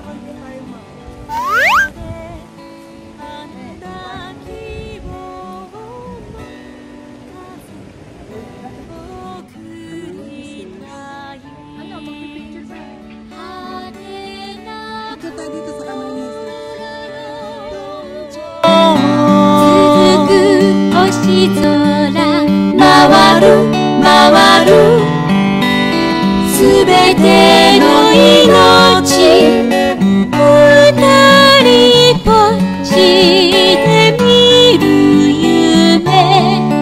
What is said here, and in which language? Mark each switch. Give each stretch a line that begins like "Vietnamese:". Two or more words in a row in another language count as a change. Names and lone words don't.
Filipino: Ano, magpipicture ba? Ito tayo dito sa Kamay ni Jesus.
Japanese: 星空回る回るすべての命二人ぽっちで見る夢